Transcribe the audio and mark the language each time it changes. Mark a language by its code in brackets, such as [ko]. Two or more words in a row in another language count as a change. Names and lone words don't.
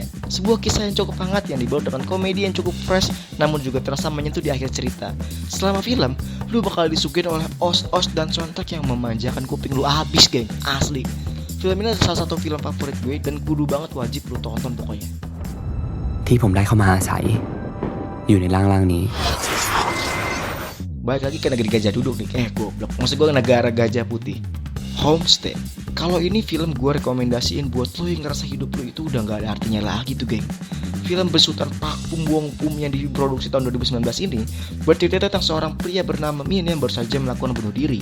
[id] Sebuah kisah yang cukup hangat yang dibawa dengan komedi yang cukup fresh namun juga terasa menyentuh di akhir cerita. Selama film, lu bakal disuguhin oleh os-os dan soundtrack yang memanjakan kuping lu abis geng, asli. Film ini adalah salah satu film favorit gue dan kudu banget wajib lu tonton pokoknya. [th] ที่ผมได้เข้ามาอาศัยอยู่ในร่างนี้ [id] Balik lagi ke negeri gajah duduk nih. Goblok. Maksud gue negara gajah putih. Homestay. Kalau ini film gue rekomendasiin buat lo yang ngerasa hidup lo itu udah gak ada artinya lagi tuh geng. Film besutan Park Bum Bum yang diproduksi tahun 2019 ini bercerita tentang seorang pria bernama Min yang baru saja melakukan bunuh diri.